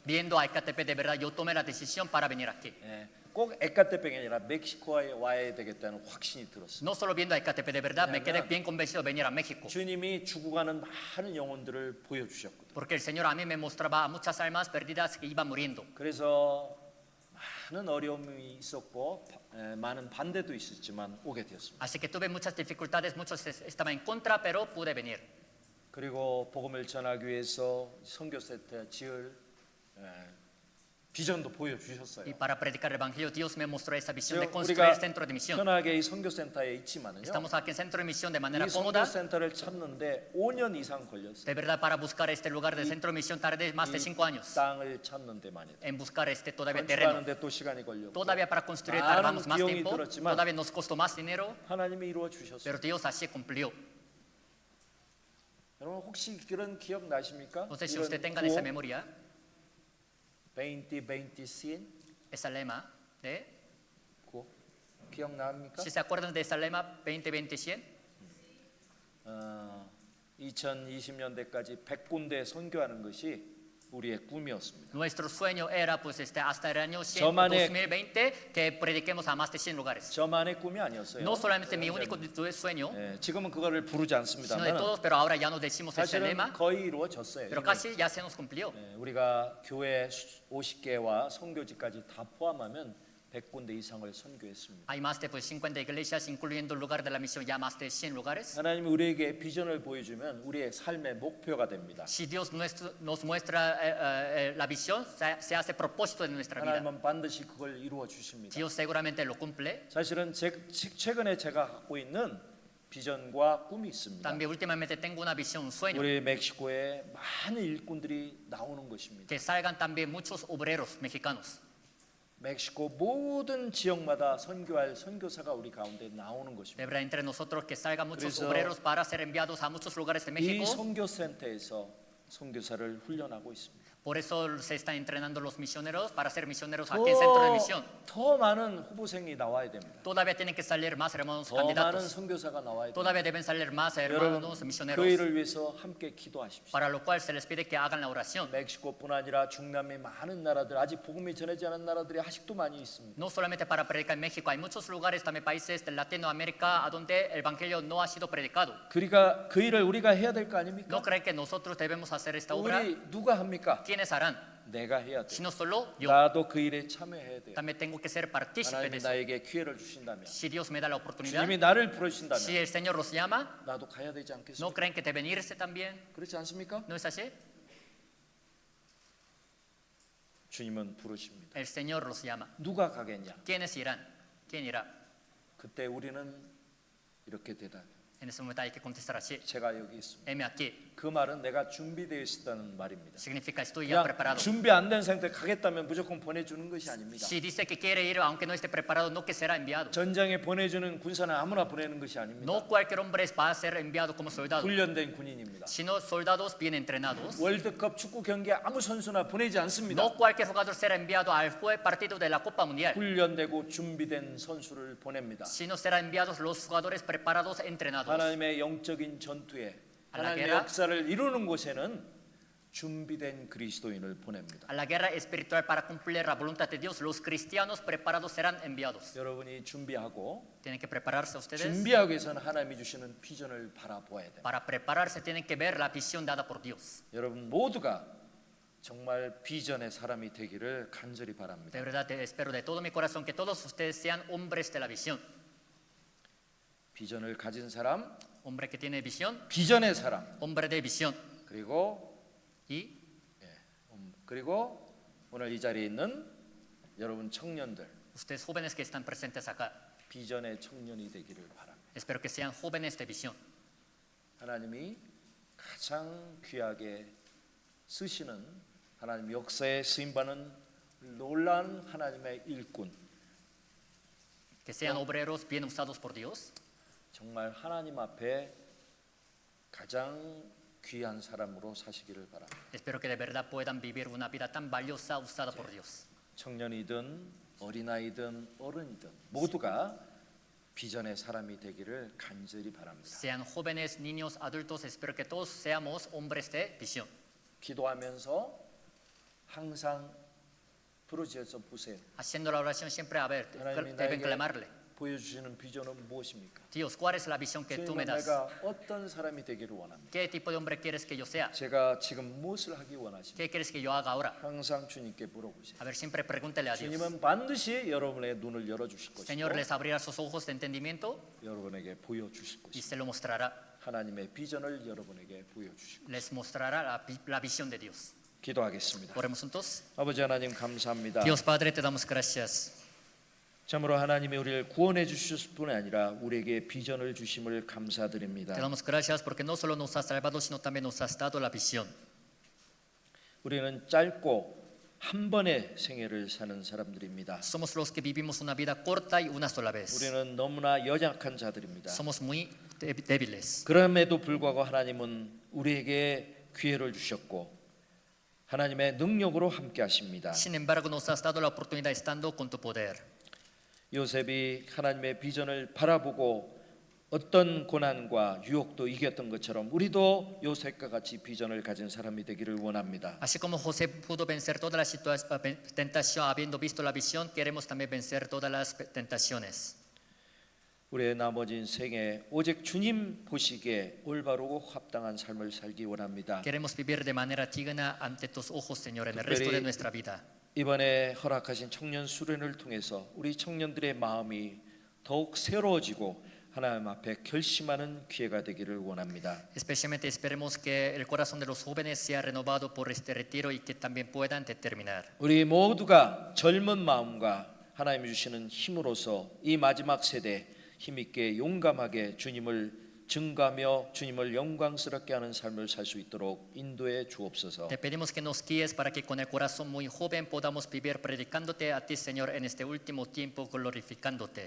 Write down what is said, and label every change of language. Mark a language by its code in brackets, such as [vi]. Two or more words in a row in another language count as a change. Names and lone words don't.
[es] Viendo a Ecatepec, de verdad, yo tomé la decisión para venir aquí. [ko] 꼭 에카테백이 아니라 멕시코에 와야 되겠다는 확신이 들었습니다. [es] No solo viendo a Ecatepec, de verdad, me quedé bien convencido de venir a México. [ko] 주님이 죽어가는 많은 영혼들을 보여주셨거든요. [es] Porque el Señor a mí me mostraba a muchas almas perdidas que iban muriendo. [ko] 그래서 많은 어려움이 있었고 많은 반대도 있었지만 오게 되었습니다. [es] Así que tuve muchas dificultades, muchos estaban en contra, pero pude venir. [ko] 그리고 복음을 전하기 위해서 선교센터 지을 비전도 보여주셨어요. [es] Y para predicar el Evangelio, Dios me mostró esa visión de [ko] 지금 [es] construir [ko] 우리가 [es] centro de misión. [ko] 편하게 이 선교센터에 있지만은요. [es] Estamos aquí en centro de misión de [ko] 이 [es] manera cómoda. [ko] 선교센터를 찾는데 5년 이상 걸렸어요. [es] De verdad, para buscar este lugar de centro de misión tardé más de 5 años. [ko] 땅을 찾는 데만 해도. [es] En buscar este todavía terreno. [ko] 건축하는데 또 시간이 걸렸고. [es] Todavía para construir [ko] 많은 [es] tardamos más [ko] 비용이 [es] tiempo. [ko] 들었지만 [es] Todavía nos costó más dinero. [ko] 하나님이 이루어 주셨어요. [es] Pero Dios así cumplió. [ko] 여러분 혹시 그런 기억 나십니까? [es] No sé si [ko] 이런 [es] usted tenga esa memoria, 20-20-100 esa lema. [ko] 그거 기억납니까? [es] Si se acuerdan de esa lema 20-20-100, [ko] 2020년대까지 100군데 선교하는 것이 우리의 꿈이었습니다. [es] nuestro sueño era pues hasta el año 100, [ko] 저만의- [es] 2020 que prediquemos a más de 100 lugares. [ko] 저만의 꿈이 아니었어요. [es] No solamente mi único sueño, [ko] 지금은 그거를 부르지 [es] sino de [ko] 않습니다만 [es] todos, pero ahora ya no decimos ese [ko] 사실은 [es] lema, [ko] 거의 이루어졌어요. [es] pero [ko] 이미. [es] casi ya se nos cumplió. [ko] 우리가 교회 50개와 선교지까지 다 포함하면 100군데 이상을 선교했습니다. [es] Hay más de pues 50 iglesias, incluyendo el lugar de la misión, ya más de 100 lugares. [ko] 하나님이 우리에게 비전을 보여주면 우리의 삶의 목표가 됩니다. [es] Si Dios nos muestra la visión, se hace propósito de nuestra vida. [ko] 하나님은 반드시 그걸 이루어 주십니다. [es] Dios seguramente lo cumple. [ko] 사실은 최근에 제가 갖고 있는 비전과 꿈이 있습니다. [es] También últimamente tengo una visión, un sueño, [ko] 우리 멕시코에 많은 일꾼들이 나오는 것입니다. [es] que salgan también muchos obreros mexicanos. [ko] 멕시코 모든 지역마다 선교할 선교사가 우리 가운데 나오는 [es] De [ko] 것입니다. [es] verdad, entre nosotros que salgan muchos [ko] 그래서 [es] obreros para ser enviados a muchos lugares de [ko] 이 [es] México. [ko] 선교센터에서 선교사를 훈련하고 있습니다. [es] Por eso se están entrenando los misioneros para ser misioneros aquí en Centro de Misión. [ko] 더 많은 후보생이 나와야 됩니다. [es] Todavía tienen que salir más hermanos [ko] 더 많은 [es] candidatos. [ko] 선교사가 나와야 됩니다. [es] Todavía deben salir más [ko] 여러분 [es] hermanos [ko] 그 [es] misioneros. [ko] 일을 위해서 함께 기도하십시오. [es] Para lo cual se les pide que hagan la oración. [ko] 멕시코뿐 아니라 중남미 많은 나라들 아직 복음이 전해지지 않은 나라들이 아직도 많이 있습니다. [es] No solamente para predicar en México, hay muchos lugares, también países de Latinoamérica, a donde el evangelio no ha sido predicado. [ko] 그러니까 그 일을 우리가 해야 될 거 아닙니까? [es] ¿No creen que nosotros debemos hacer esta obra? [ko] 우리 누가 합니까? [es] ¿Quiénes harán? [ko] 내가 해야 돼. [es] Si no solo yo, [ko] 나도 그 일에 참여해야 돼요. [es] también tengo que ser partícipe de [ko] 하나님이 [es] eso. [ko] 나에게 기회를 주신다면, [es] Si Dios me da la oportunidad, [ko] 주님이 나를 [es] si [ko] 부르신다면 [es] el Señor los llama, [ko] 나도 가야 되지 [es] ¿no [ko] 않겠습니까? [es] creen que deben irse también? [ko] 그렇지 않습니까? [es] ¿No es así? [ko] 주님은 부르십니다. [es] El Señor los llama. [ko] 누가 가겠냐? [es] ¿Quiénes irán? ¿Quién irá? [ko] 그때 우리는 이렇게 대답해요. [es] En ese momento hay que contestar así. [ko] 제가 여기 있습니다. [es] Heme aquí. [ko] 그 말은 내가 준비되어 있다는 말입니다. [es] Significa estoy ya [ko] 그냥 [es] preparado. [ko] 준비 안 된 상태 가겠다면 무조건 보내주는 것이 아닙니다. [es] Si dice que quiere ir, aunque no esté preparado, no que será enviado. [ko] 전장에 보내주는 군사는 아무나 보내는 것이 아닙니다. [es] No cualquier hombre va a ser enviado como soldado, [ko] 훈련된 군인입니다. [es] sino soldados bien entrenados. [ko] 월드컵 축구 경기에 아무 선수나 보내지 않습니다. [es] No cualquier jugador será enviado al partido de la Copa Mundial, [ko] 훈련되고 준비된 선수를 보냅니다. [es] sino serán enviados los jugadores preparados, entrenados. [ko] 하나님의 영적인 전투에 하나님의 [es] guerra. [ko] 역사를 이루는 곳에는 준비된 그리스도인을 보냅니다. [es] A la guerra espiritual para cumplir la voluntad de Dios, los cristianos preparados serán enviados. [ko] 여러분이 준비하고 [es] Tienen que prepararse ustedes. [ko] 준비하기 위해서는 하나님이 주시는 비전을 바라보아야 됩니다. [es] Para prepararse tienen que ver la visión dada por Dios. [ko] 여러분 모두가 정말 비전의 사람이 되기를 간절히 바랍니다. [es] De verdad, espero de todo mi corazón que todos ustedes sean hombres de la visión. [ko] 비전을 가진 사람, [es] Hombre que tiene visión, [ko] 비전의 사람, [es] hombre de visión. [ko] 그리고 오늘 이 자리에 있는 여러분 청년들 [es] Ustedes jóvenes que están presentes acá, [ko] 비전의 청년이 되기를 바랍니다. [es] espero que sean jóvenes de visión. [ko] 하나님이 가장 귀하게 쓰시는 하나님 역사에 쓰임받는 놀라운 하나님의 일꾼, [es] Que sean obreros bien usados por Dios. [ko] 정말 하나님 앞에 가장 귀한 사람으로 사시기를 바랍니다. [es] Espero que de verdad puedan vivir una vida tan valiosa usada por Dios. [ko] 청년이든 어린아이든 어른이든 모두가 비전의 사람이 되기를 간절히 바랍니다. [es] Sean jóvenes, niños, adultos, espero que todos seamos hombres de visión. [ko] 기도하면서 항상 부르짖어서 보세요. [es] Haciendo la oración siempre, a ver, [ko] 하나님이 [es] deben [ko] 나에게 [es] clamarle. [ko] 보여주시는 비전은 무엇입니까? [es] Dios, ¿cuál es la visión que tú me [ko] 주님은 [es] das? [ko] 내가 어떤 사람이 되기를 원합니다. [es] ¿Qué tipo de hombre quieres que yo sea? [ko] 제가 지금 무엇을 하기 원하십니까? [es] ¿Qué quieres que yo haga ahora? [ko] 항상 주님께 물어보세요. [es] A ver, siempre pregúntele a Dios. [ko] 주님은 반드시 여러분의 눈을 열어주실 것이고 [es] Señor les abrirá sus ojos de entendimiento [ko] 여러분에게 보여주실 [es] y [ko] 것이고 [es] se lo mostrará. [ko] 하나님의 비전을 여러분에게 보여주실 것이고 [es] Les mostrará la visión de Dios. [ko] 기도하겠습니다. [es] Oremos juntos. [ko] 아버지 하나님 감사합니다. [es] Dios Padre, te damos gracias. [ko] 참으로 하나님이 우리를 구원해 주셨을 뿐 아니라 우리에게 비전을 주심을 감사드립니다. [es] Te damos gracias porque no solo nos has salvado, sino también nos has dado la visión. [ko] 우리는 짧고 한 번의 생애를 사는 사람들입니다. [es] Somos los que vivimos una vida corta y una sola vez. [ko] 우리는 너무나 연약한 자들입니다. [es] Somos muy débiles. [ko] 그럼에도 불구하고 하나님은 우리에게 기회를 주셨고 하나님의 능력으로 함께 하십니다. [es] Sin embargo, nos has dado la oportunidad estando con tu poder. [ko] 요셉이 하나님의 비전을 바라보고 어떤 고난과 유혹도 이겼던 것처럼 우리도 요셉과 같이 비전을 가진 사람이 되기를 원합니다. [es] Así como José pudo vencer toda la tentación habiendo visto la visión, queremos también vencer todas las tentaciones. [ko] 우리의 나머지 생에 오직 주님 보시기에 올바르고 합당한 삶을 살기 원합니다. [es] Queremos vivir de manera digna ante tus ojos, Señor, en el resto de nuestra vida. [ko] 이번에 허락하신 청년 수련을 통해서 우리 청년들의 마음이 더욱 새로워지고 하나님 앞에 결심하는 기회가 되기를 원합니다. [es] Especialmente esperemos que el corazón de los jóvenes sea renovado por este retiro y que también puedan determinar. [ko] 우리 모두가 젊은 마음과 하나님이 주시는 힘으로서 이 마지막 세대 힘있게 용감하게 주님을 증거하며 주님을 영광스럽게 하는 삶을 살 수 있도록 인도해 주옵소서. [es] Te pedimos que nos guíes para que con el corazón muy joven podamos vivir predicándote a ti, Señor, en este último tiempo, glorificándote.